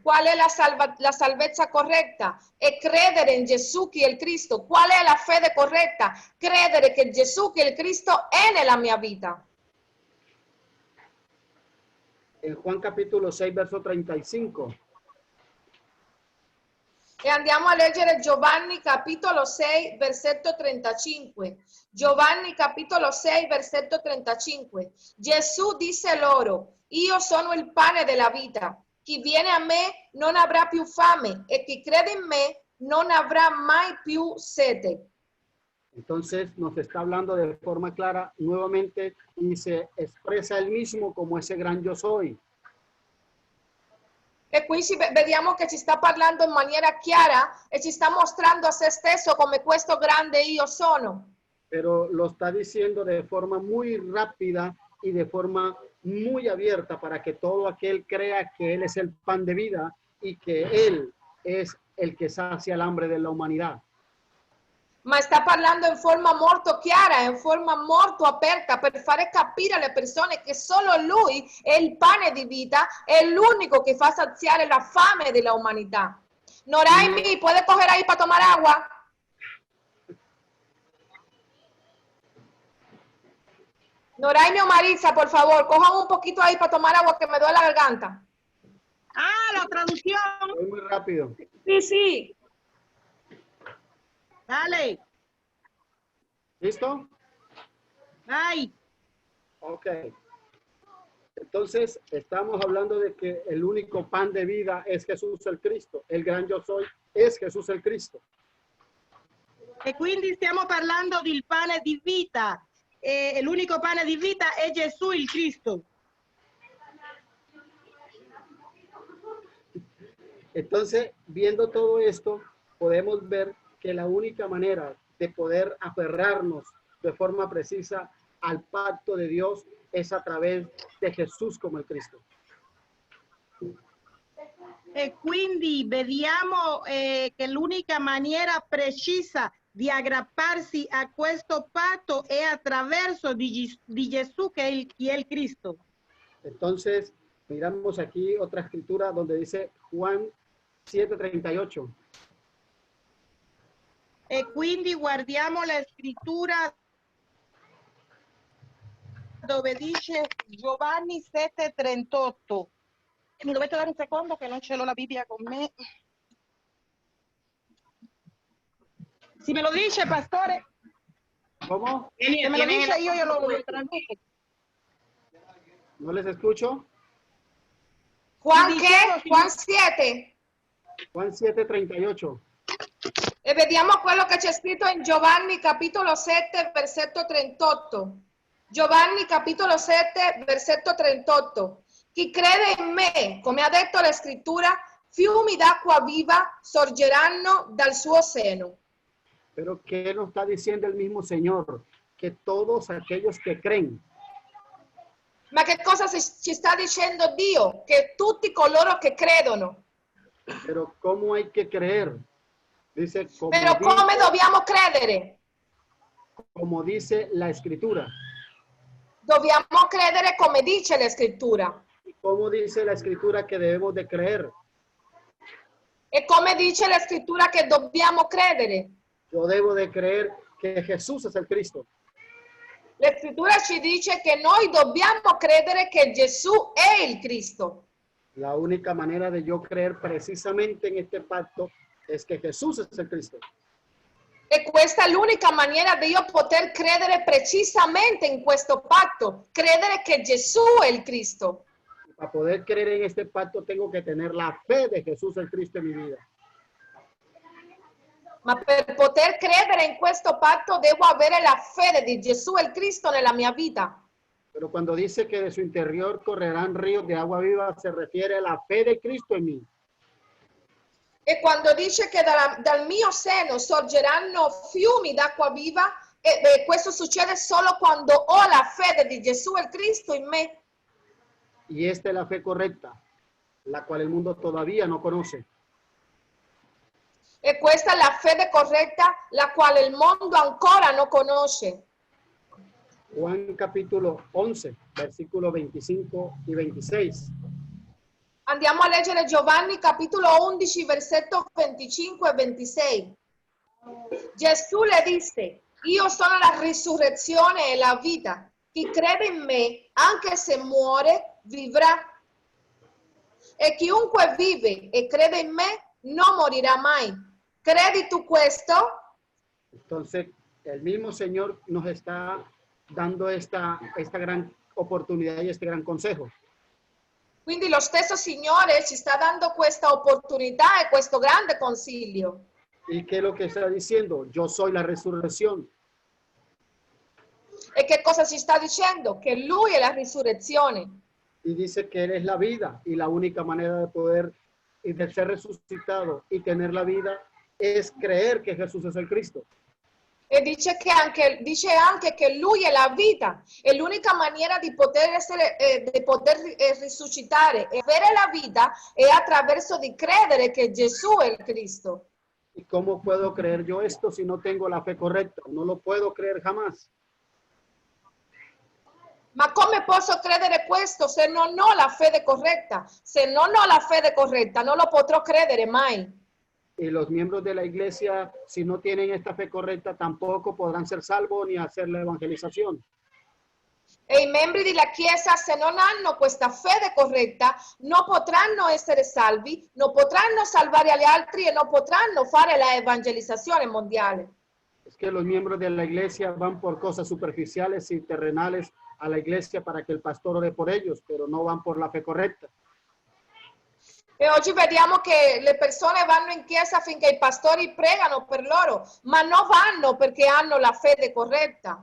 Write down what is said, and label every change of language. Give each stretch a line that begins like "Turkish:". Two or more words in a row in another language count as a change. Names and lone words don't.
Italian: Qual è la salvezza corretta? È credere in Gesù che è il Cristo. Qual è la fede corretta? Credere che Gesù che è il Cristo è nella mia vita.
Spanish: En Juan capítulo 6, verso 35.
Italian: E andiamo a leggere Giovanni capitolo 6, versetto 35. Giovanni capitolo 6, versetto 35. Gesù disse loro: Io sono il pane della vita. Chi viene a me non avrà più fame, e chi crede in me non avrà mai più sete.
Spanish: Entonces nos está hablando de forma clara nuevamente y se expresa él mismo como ese gran yo soy.
Italian: E qui vediamo che ci sta parlando in maniera chiara e ci sta mostrando a se stesso come questo grande io sono.
Spanish: Pero lo está diciendo de forma muy rápida y de forma muy abierta para que todo aquel crea que Él es el pan de vida y que Él es el que sacia el hambre de la humanidad.
Italian: Ma sta parlando in forma molto chiara, in forma molto aperta, per fare capire alle persone che solo Lui è il pane di vita, è l'unico che fa saziare la fame della umanità.
Spanish: Noraimi, ¿puede coger ahí para tomar agua? Noraimi o Marisa, por favor, cojan un poquito ahí para tomar agua que me duele la garganta. Ah, la traducción. Voy muy rápido. Sí, sí. Dale. ¿Listo? Ay. Ok. Entonces, estamos hablando de que el único pan de vida es Jesús el Cristo. El gran yo soy es Jesús el Cristo.
Italian: E quindi stiamo parlando del pane di vita. L'unico pane di vita è Gesù il Cristo.
Spanish: Entonces, viendo todo esto, podemos ver que la única manera de poder aferrarnos de forma precisa al pacto de Dios es a través de Jesús como el Cristo.
Italian: E quindi vediamo che l'unica maniera precisa di aggrapparsi a questo patto è attraverso di Gesù che è il Cristo.
Spanish: Entonces, miramos aquí otra escritura donde dice Juan 7:38.
Italian: E quindi guardiamo la scrittura dove dice Giovanni 7:38. Mi dovete dare un secondo che non ce l'ho la Bibbia con me.
Spanish: Si me lo dice, pastore. ¿Cómo? Se me lo dice io lo traduzco. ¿No les escucho? Juan
Italian: Sì, che? diciamo,
Spanish: Juan 7. Juan 7:38.
Italian: E vediamo quello che c'è scritto in Giovanni capitolo 7, versetto 38. Giovanni capitolo 7, versetto 38. Chi crede in me, come ha detto la scrittura, fiumi d'acqua viva sorgeranno dal suo seno.
Spanish: Pero ¿qué nos está diciendo el mismo Señor? Que todos aquellos que creen.
Italian: Ma che cosa ci sta dicendo Dio? Che tutti coloro che credono.
Spanish: Pero ¿cómo hay que creer? Dice,
Italian: Però come dobbiamo credere?
Spanish: como dice la Escritura.
Italian: Dobbiamo credere come dice la scrittura.
Spanish: ¿Cómo dice la Escritura que debemos de creer?
Italian: E come dice la scrittura che dobbiamo credere?
Spanish: Yo debo de creer que Jesús es el Cristo.
Italian: La scrittura ci dice che noi dobbiamo credere che Gesù è il Cristo.
Spanish: La única manera de yo creer precisamente en este pacto es que Jesús es el Cristo.
Italian: E questa è l'unica maniera di io poter credere precisamente in questo patto, credere che Gesù è il Cristo.
Spanish: Para poder creer en este pacto tengo que tener la fe de Jesús el Cristo en mi vida.
Italian: Ma per poter credere in questo patto devo avere la fede di Gesù il Cristo nella mia vita.
Spanish: Pero cuando dice que de su interior correrán ríos de agua viva, se refiere a la fe de Cristo en mí.
Italian: E quando dice che dal mio seno sorgeranno fiumi d'acqua viva, questo succede solo quando ho la fede di Gesù il Cristo in me.
Spanish: Y esta es la fe correcta, la cual el mundo todavía no conoce.
Italian: E questa è la fede corretta, la quale il mondo ancora non conosce.
Spanish: Juan capítulo 11, versículos 25 y 26.
Italian: Andiamo a leggere Giovanni capitolo 11, versetto 25 e 26. Gesù le disse, io sono la risurrezione e la vita. Chi crede in me, anche se muore, vivrà. E chiunque vive e crede in me, non morirà mai. ¿Credi tú questo?
Spanish: Entonces, el mismo Señor nos está dando esta gran oportunidad y este gran consejo.
Italian: Quindi lo stesso Signore ci sta dando questa opportunità e questo grande consiglio.
Spanish: ¿Y qué es lo que está diciendo? Yo soy la resurrección.
Italian: E che cosa ci sta dicendo? Che Lui è la risurrezione.
Spanish: Y dice que Él es la vida y la única manera de poder y de ser resucitado y tener la vida es creer que Jesús es el Cristo.
Italian: E dice anche che Lui è la vita. E l'unica maniera di poter risuscitare e avere la vita è attraverso di credere che Gesù è il Cristo.
Spanish: ¿Y cómo puedo creer yo esto si no tengo la fe correcta? No lo puedo creer jamás.
Italian: Ma come posso credere questo se non ho la fede corretta? Se non ho la fede corretta, non lo potrò credere mai.
Spanish: Y los miembros de la iglesia, si no tienen esta fe correcta, tampoco podrán ser salvos ni hacer la evangelización.
Italian: E i membri della Chiesa, se non hanno questa fede corretta, non potranno essere salvi, non potranno salvare gli altri e non potranno fare la evangelizzazione mondiale.
Spanish: Es que los miembros de la iglesia van por cosas superficiales y terrenales a la iglesia para que el pastor ore por ellos, pero no van por la fe correcta.
Italian: E oggi vediamo che le persone vanno in chiesa finché i pastori pregano per loro, ma non vanno perché hanno la fede corretta.